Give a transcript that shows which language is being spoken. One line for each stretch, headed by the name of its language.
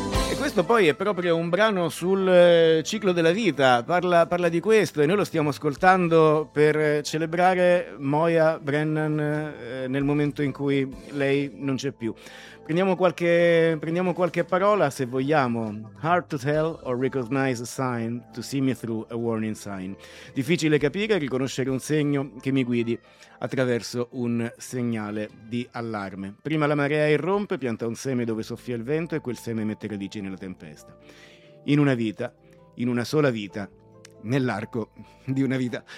Italian: E questo poi è proprio un brano sul ciclo della vita, parla di questo, e noi lo stiamo ascoltando per celebrare Moya Brennan nel momento in cui lei non c'è più. Prendiamo qualche parola, se vogliamo.
English: Hard to tell or recognize a sign to see me through a warning sign.
Italian: Difficile capire e riconoscere un segno che mi guidi attraverso un segnale di allarme. Prima la marea irrompe, pianta un seme dove soffia il vento e quel seme mette radici nella tempesta. In una vita, in una sola vita, nell'arco di una vita.